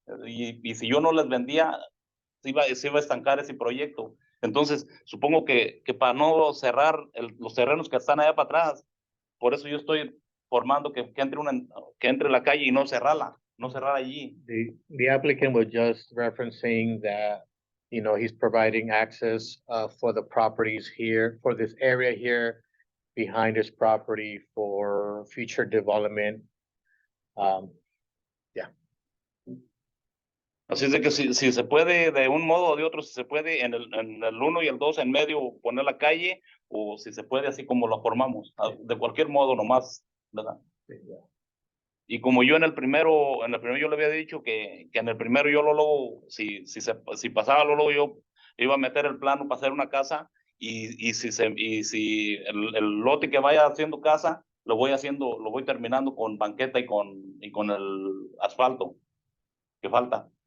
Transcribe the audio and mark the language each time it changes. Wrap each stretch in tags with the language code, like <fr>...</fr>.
<es>Y si yo no les vendía, se iba a estancar ese proyecto. Entonces, supongo que para no cerrar los terrenos que están allá para atrás, por eso yo estoy formando que entre la calle y no cerrar allí.</es> <en>The applicant was just referencing that, you know, he's providing access for the properties here, for this area here behind his property for future development.</en> <es>Así es de que si se puede de un modo o de otro, si se puede en el 1 y el 2 en medio poner la calle, o si se puede así como lo formamos, de cualquier modo nomás, ¿verdad? Sí, Y como yo en el primero yo le había dicho que en el primero yo luego, si pasaba luego yo iba a meter el plano para hacer una casa, y si el lote que vaya haciendo casa, lo voy terminando con banqueta y con el asfalto que falta.</es>